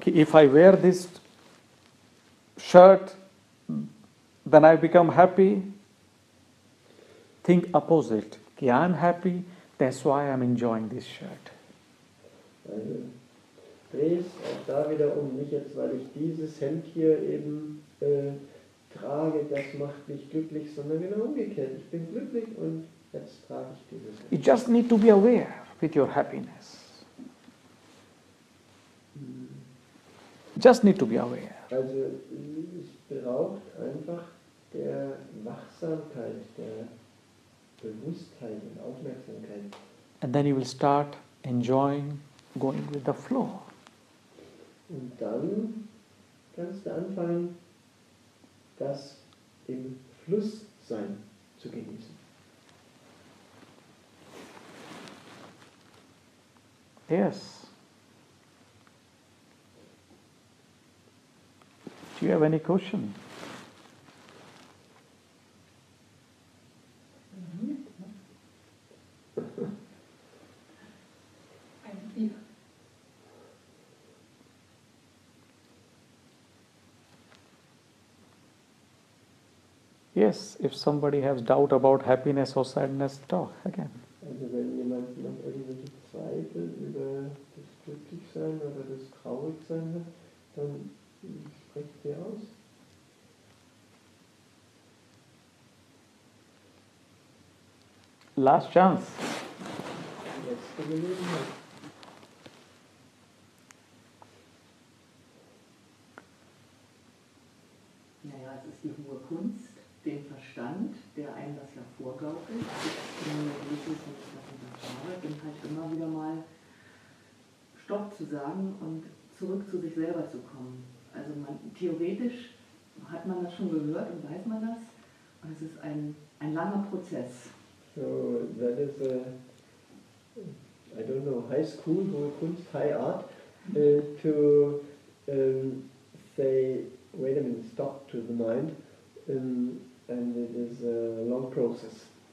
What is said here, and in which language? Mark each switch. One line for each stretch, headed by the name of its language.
English: If I wear this shirt, then I become happy. Think opposite. I'm happy, that's why I'm enjoying this shirt.
German: Also dreh es auch da wieder um, nicht jetzt, weil ich dieses Hemd hier eben trage, das macht mich glücklich, sondern genau umgekehrt. Ich bin glücklich und jetzt trage ich dieses Hemd.
English: You just need to be aware with your happiness. Just need to be aware.
German: Also es braucht einfach der Wachsamkeit, der Bewusstheit und Aufmerksamkeit.
English: And then you will start enjoying going with the flow.
German: Und dann kannst du anfangen, das im Fluss sein zu genießen.
English: Yes. Do you have any question? Yes, if somebody has doubt about happiness or sadness, talk again.
German: Also wenn jemand noch irgendwelche Zweifel über das Glücklichsein oder das Traurigsein hat, dann spricht sie aus.
English: Last chance.
German: Letzte Gelegenheit. Naja, es ist die hohe Kunst, den Verstand, der einem das ja vorgaukelt. Ich bin mir glücklich, wenn ich das und das habe, dann halt immer wieder mal Stopp zu sagen und zurück zu sich selber zu kommen. Also theoretisch hat man das schon gehört und weiß man das. Und es ist ein langer Prozess.
English: So that is I don't know, high school,
German: hohe Kunst,
English: high art, to say, wait a minute, stop to the mind, and it is a long process.